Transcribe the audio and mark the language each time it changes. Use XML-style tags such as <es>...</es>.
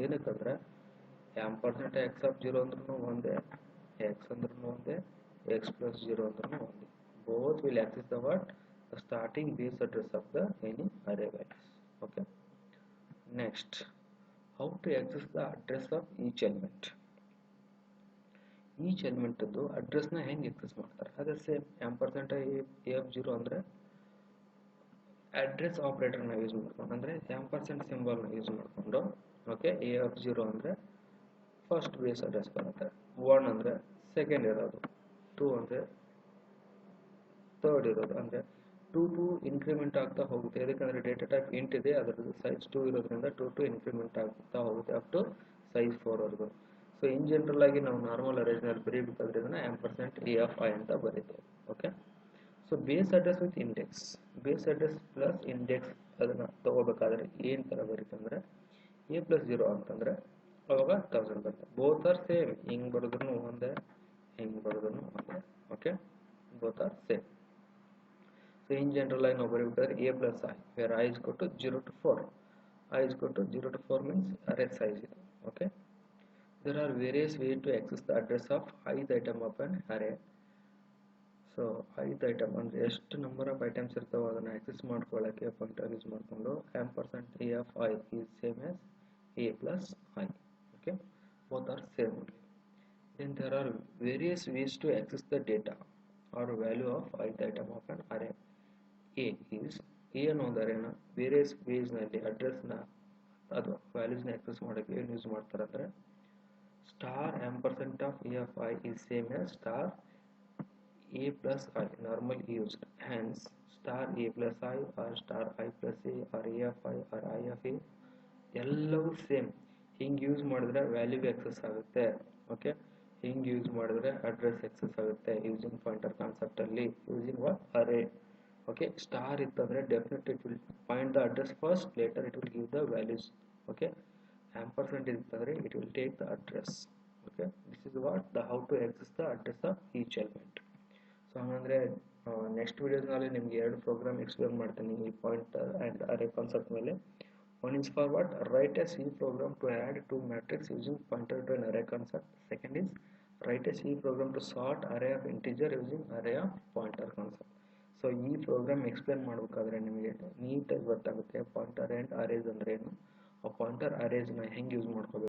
<kn>ಏನಕ್ಕಂದರೆ ampersand X of 0 ಅಂದ್ರೂ ಒಂದೇ, X ಅಂದ್ರೂ ಒಂದೇ, ಎಕ್ಸ್ ಪ್ಲಸ್ 0 ಅಂದ್ರೂ ಒಂದೇ.</kn> <en>Both will access the what the starting base address of the any array values. Okay, next how to access the address of each element. Each element</en> <kn>ಅದು ಅಡ್ರೆಸ್ನ ಹೆಂಗೆ excess ಮಾಡ್ತಾರೆ ಅದೇ ಸೇಮ್. ಆಂಪರ್ಸೆಂಟ್ ಎ ಆಫ್ 0 ಅಂದರೆ address ಆಪರೇಟರ್ನ use ಮಾಡ್ಕೊಂಡು, ಅಂದರೆ ampersand ಸಿಂಬಲ್ನ use ಮಾಡಿಕೊಂಡು. Okay, A of 0 ಅಂದರೆ first base address ಬರುತ್ತೆ, 1 ಅಂದರೆ ಸೆಕೆಂಡ್ ಇರೋದು, 2 ಅಂದರೆ ಥರ್ಡ್ ಇರೋದು. ಅಂದರೆ 2 ಇನ್ಕ್ರಿಮೆಂಟ್ ಆಗ್ತಾ ಹೋಗುತ್ತೆ. ಯಾಕಂದರೆ ಡೇಟಾ ಟೈಪ್ ಇಂಟ್ ಇದೆ, ಅದರದ್ದು ಸೈಜ್ 2 ಇರೋದ್ರಿಂದ 2 ಇನ್ಕ್ರಿಮೆಂಟ್ ಆಗ್ತಾ ಹೋಗುತ್ತೆ ಅಪ್ ಟು ಸೈಜ್ 4 ವರೆಗೂ. ಸೊ ಇನ್ ಜನರಲ್ ಆಗಿ ನಾವು ನಾರ್ಮಲ್ ಅರೇಂಜ್ನಲ್ಲಿ ಬರೀಬೇಕಾದ್ರೆ ಇದನ್ನು ಆಂಪರ್ಸೆಂಟ್ ಎ ಆಫ್ ಐ ಅಂತ ಬರೀತೇವೆ. Okay, so base address with index, base address plus index ಅದನ್ನು ತೊಗೋಬೇಕಾದ್ರೆ ಏನು ಥರ ಬರೀತಂದರೆ ಎ ಪ್ಲಸ್ 0 ಅಂತಂದರೆ ಅವಾಗ 1000 ಬರುತ್ತೆ.</kn> <en>both are same,</en> <kn>ಹಿಂಗೆ ಬರೋದ್ರೂ ಒಂದೇ, ಹಿಂಗೆ ಬರೋದ್ರೂ ಒಂದೇ.</kn> <en>Okay, both are same. So in general I know very well a plus I, where I is equal to 0 to 4. I is equal to 0 to 4 means array size. Okay, there are various ways to access the address of ith item of an array.</en> <kn>So ith item ಅಂದ್ರೆ ಎಷ್ಟು number of items ಇರ್ತಾವೆ ಅದನ್ನು access ಮಾಡ್ಕೊಳ್ಳೋಕ್ಕೆ pointer use ಮಾಡಿಕೊಂಡು</kn> <en>Ampersand a of i is same as a plus i. Okay, both are same. Then there are various ways to access the data or value of ith item of an array.</en> <kn>A is A ಅನ್ನೋದು ಅರೇನ various ವೇಸ್ನಲ್ಲಿ ಅಡ್ರೆಸ್ನ ಅದು ವ್ಯಾಲ್ಯೂಸ್ನ access ಮಾಡೋಕ್ಕೆ ಏನು use ಮಾಡ್ತಾರೆ ಅಂದರೆ</kn> <en>star ampersand of a of i is same as star a plus I normally used, hence star a plus I or star I plus a or a of I or I of a</en> <kn>ಎಲ್ಲವೂ same. ಹಿಂಗೆ use ಮಾಡಿದ್ರೆ value excess ಆಗುತ್ತೆ. Okay, ಹಿಂಗೆ use ಮಾಡಿದ್ರೆ address excess ಆಗುತ್ತೆ using pointer ಕಾನ್ಸೆಪ್ಟಲ್ಲಿ</kn> <en>Using what array. Okay,</en> <kn>star ಇತ್ತಂದರೆ</kn> <en>Definite it will find the address first, later it will give the values. Okay,</en> <kn>ampersand ಇತ್ತಂದರೆ</kn> <en>It will take the address. Okay, this is what the how to access the address of each element.</en> <kn>So ಹಂಗಂದರೆ next ವೀಡಿಯೋಸ್ನಲ್ಲಿ ನಿಮಗೆ 2 program explain ಮಾಡ್ತೀನಿ ಈ pointer and array concept ಮೇಲೆ.</kn> <en>One is for what? Write a C program to add 2 matrix using pointer to an array concept. Second is write a C program to sort array of integer using array of pointer concept.</en> <kn>So ಈ program explain ಮಾಡಬೇಕಾದ್ರೆ ನಿಮಗೆ ನೀಟಾಗಿ ಗೊತ್ತಾಗುತ್ತೆ pointer and arrays ಅಂದ್ರೆ ಏನು, ಆ pointer ಅರೇಸ್ನ ಹೆಂಗೆ use ಮಾಡ್ಕೋಬೇಕು.</kn>